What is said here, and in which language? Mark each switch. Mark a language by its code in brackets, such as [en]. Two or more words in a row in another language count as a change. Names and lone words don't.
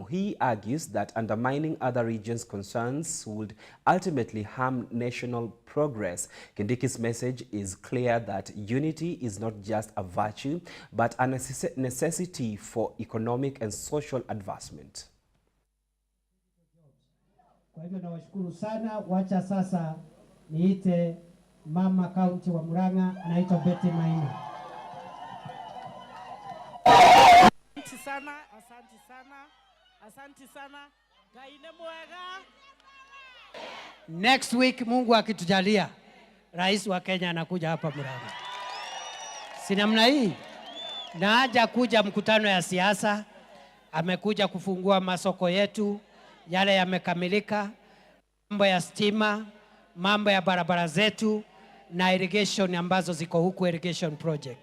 [en] He argues that undermining other regions' concerns would ultimately harm national progress. Kindiki's message is clear that unity is not just a virtue, but a necessity for economic and social advancement. [sw] Kwa hivyo nawashukuru sana. Wacha sasa niite mama kaunti wa Murang'a, anaitwa Betty Maina. Asante sana, asante sana, asante sana. [ki] Kaine mwega. [en] Next week [sw] Mungu akitujalia, rais wa Kenya anakuja hapa Murang'a. Si namna hii? Na haja kuja mkutano ya siasa, amekuja kufungua masoko yetu, yale yamekamilika, mambo ya stima, mambo ya barabara zetu na irrigation ambazo ziko huku, [en] irrigation project.